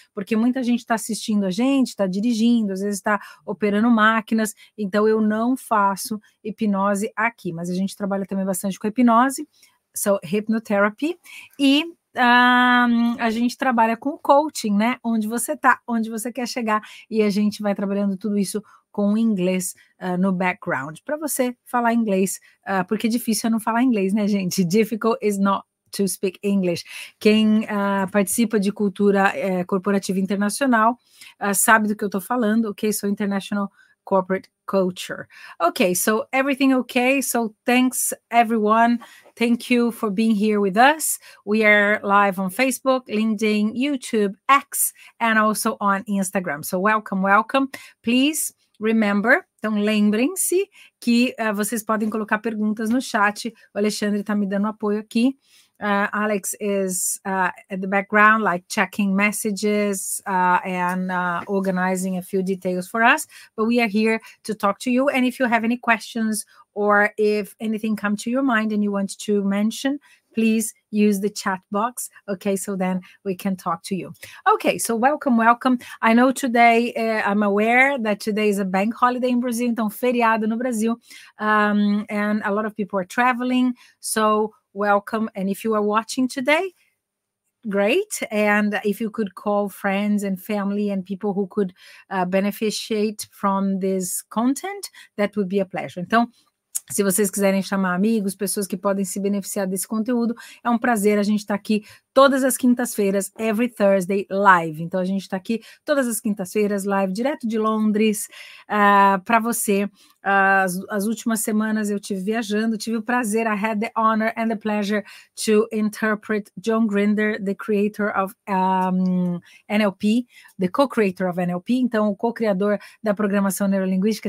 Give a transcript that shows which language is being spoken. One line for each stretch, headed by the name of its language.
Portuguese: Porque muita gente está assistindo a gente, está dirigindo, às vezes está operando máquinas, então eu não faço hipnose aqui, mas a gente trabalha também bastante com hipnose,
English: so hypnotherapy,
Portuguese: e a gente trabalha com coaching, né? Onde você está, onde você quer chegar, e a gente vai trabalhando tudo isso com o inglês no background, para você falar inglês, porque difícil é não falar inglês, né, gente?
English: Difficult is not to speak English.
Portuguese: Quem participa de cultura corporativa internacional sabe do que eu estou falando, ok?
English: So international corporate culture. Okay, so everything okay? So thanks everyone. Thank you for being here with us. We are live on Facebook, LinkedIn, YouTube, X, and also on Instagram. So welcome, welcome. Please remember,
Portuguese: então lembrem-se que vocês podem colocar perguntas no chat. O Alexandre está me dando apoio aqui.
English: Alex is at the background, like checking messages and organizing a few details for us. But we are here to talk to you. And if you have any questions or if anything comes to your mind and you want to mention, please use the chat box. Okay, so then we can talk to you. Okay, so welcome, welcome. I know today, I'm aware that today is a bank holiday in Brazil,
Portuguese: então feriado no Brasil,
English: and a lot of people are traveling, so welcome. And if you are watching today, great. And if you could call friends and family and people who could beneficiate from this content, that would be a pleasure.
Portuguese: Então, se vocês quiserem chamar amigos, pessoas que podem se beneficiar desse conteúdo, é um prazer. A gente está aqui todas as quintas-feiras,
English: every Thursday,
Portuguese: live. Então, a gente está aqui todas as quintas-feiras, live, direto de Londres, para você. As últimas semanas eu tive viajando, tive o prazer,
English: I had the honor and the pleasure to interpret John Grinder, the creator of NLP, the co-creator of NLP,
Portuguese: então o co-criador da programação neurolinguística.